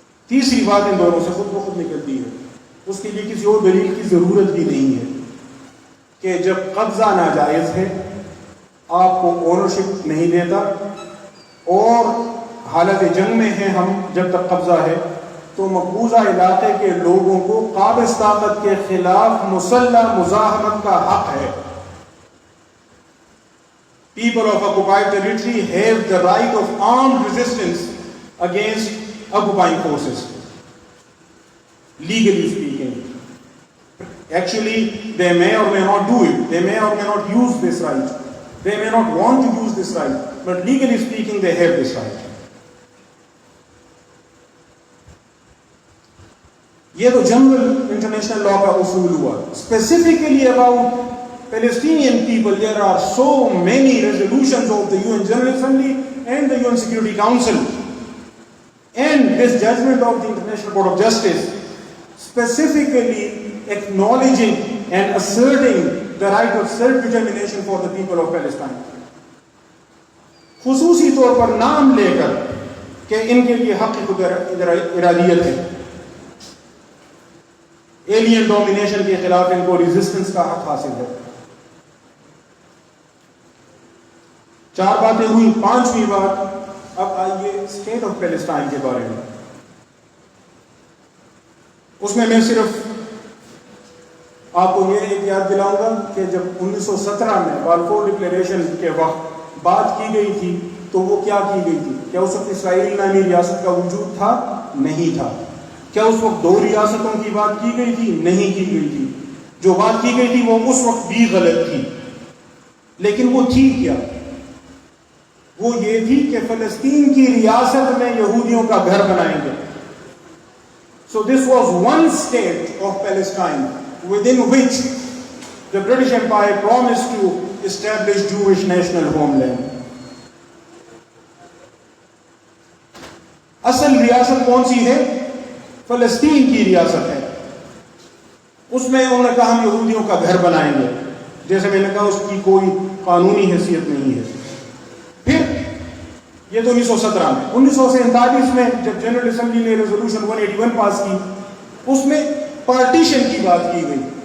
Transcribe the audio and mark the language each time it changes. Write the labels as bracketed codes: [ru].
[ur] تیسری بات ان دونوں سے خود بخود نکلتی ہے، اس کے لیے کسی اور دلیل کی ضرورت بھی نہیں ہے، کہ جب قبضہ ناجائز ہے، آپ کو اونرشپ نہیں دیتا، اور حالت جنگ میں ہیں ہم جب تک قبضہ ہے، تو مقبوضہ علاقے کے لوگوں کو قابض طاقت کے خلاف مسلح مزاحمت کا حق ہے. [en] People of occupied territory have the right of armed resistance against occupying forces. Legally speaking. Actually, they may or may not do it. They may or may not use this right. They may not want to use this right. But legally speaking, they have this right. [ur] یہ تو general international law کا اصول ہوا. [en] Specifically about Palestinian people, there are so many resolutions of the UN General Assembly and the UN Security Council and this judgment of the International Court of Justice specifically acknowledging and asserting the right of self-determination for the people of Palestine. [ur] خصوصی طور پر نام لے کر کہ ان کے لیے حق خود ارادیت ہے. ایلین ڈومینیشن کے خلاف ان کو ریزسٹنس کا حق حاصل ہے. 4 باتیں ہوئی. 5ویں بات، اب آئیے اسٹیٹ آف پیلسٹائن کے بارے میں. اس میں صرف آپ کو یہ ایک یاد دلاؤں گا کہ جب 1917 میں بالفور ڈکلیریشن کے وقت بات کی گئی تھی تو وہ کیا کی گئی تھی؟ کیا اس وقت اسرائیل نامی ریاست کا وجود تھا؟ نہیں تھا. کیا اس وقت 2 ریاستوں کی بات کی گئی تھی؟ نہیں کی گئی تھی. جو بات کی گئی تھی وہ اس وقت بھی غلط تھی. لیکن وہ تھی کیا؟ وہ یہ تھی کہ فلسطین کی ریاست میں یہودیوں کا گھر بنائیں گے. [en] So this was one state of Palestine within which the British Empire promised to establish Jewish national homeland. [ur] اصل ریاست کون سی ہے؟ فلسطین کی ریاست ہے. اس میں انہوں نے کہا ہم یہودیوں کا گھر بنائیں گے. جیسے میں نے کہا اس کی کوئی قانونی حیثیت نہیں ہے. پھر یہ تو 1917 میں. 1947 میں جب جنرل اسمبلی نے ریزولوشن 181 پاس کی، اس میں پارٹیشن کی بات کی گئی.